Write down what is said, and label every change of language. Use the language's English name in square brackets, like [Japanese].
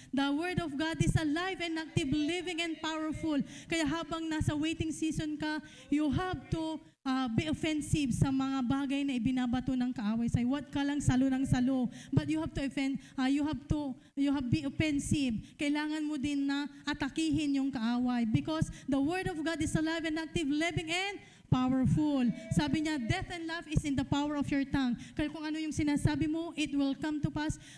[English] The word of God is alive and active, living and powerful. [Filipino] Kaya habang nasa waiting season ka, [English] you have to be offensive [Filipino] sa mga bagay na ibinabato ng kaaway sa'yo. Huwag ka lang salo ng salo. [English] But you have to be offensive. [Filipino] Kailangan mo din na atakihin yung kaaway. [English] Because the word of God is alive and active, living and powerful. [Filipino] Sabi niya, [English] death and life is in the power of your tongue. [Filipino] Kaya kung ano yung sinasabi mo, [English] it will come to pass.